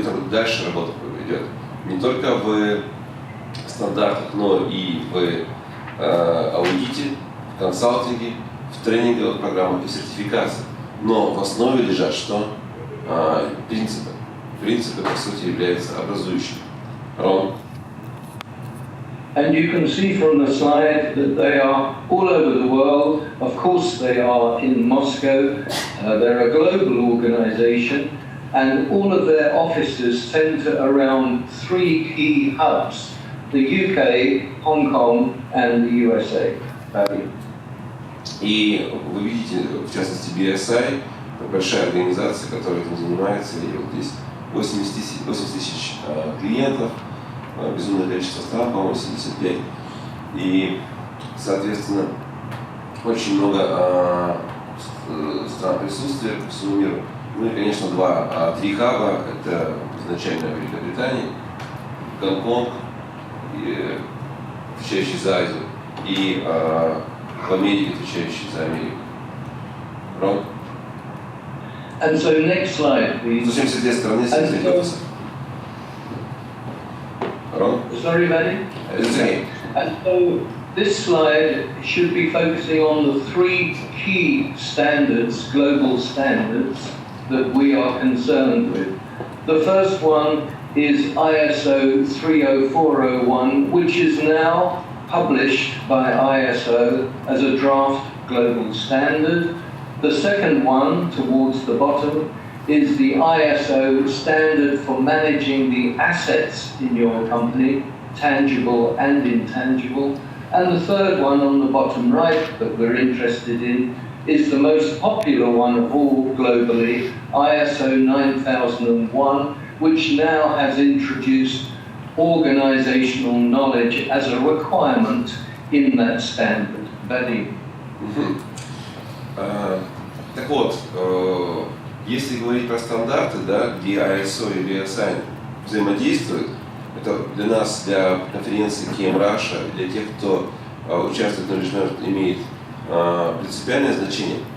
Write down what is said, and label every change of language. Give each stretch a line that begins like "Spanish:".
Russian: дальше работа идет не только в стандартах, но и в аудите, в консалтинге, в тренинговых программах и сертификации. Но в основе лежат что? Принципы. Принципы, по сути, являются образующими. Рон?
English: And you can see from the slide that they are all over the world. Of course, they are in Moscow. They're a global organization, and all of their offices center around three key hubs: the UK, Hong Kong, and the USA.
Russian: И вы видите, в частности, BSI, большая организация, которая этим занимается, и вот здесь 80 тысяч клиентов, безумное количество стран, по-моему, 75. И, соответственно, очень много стран присутствия по всему миру. Ну и, конечно, три хаба, это изначально Великобритания, Гонконг, отвечающий за Азию, и в Америке, отвечающий за Америку. Рон?
English: And so next slide, please.
Russian: 172 страны, 73 офиса. Рон?
English: Sorry, Manny? It's okay. And so this slide should be focusing on the three key standards, global standards, that we are concerned with. The first one is ISO 30401, which is now published by ISO as a draft global standard. The second one, towards the bottom, is the ISO standard for managing the assets in your company, tangible and intangible. And the third one on the bottom right that we're interested in is the most popular one of all globally, ISO 9001, which now has introduced organizational knowledge as a requirement in that standard. Vadim.
Russian: Так вот, если говорить про стандарты, да, где ISO и BSI взаимодействуют, это для нас, для конференции KM Russia, для тех, кто участвует в Knowledge Management, имеет принципиальное значение.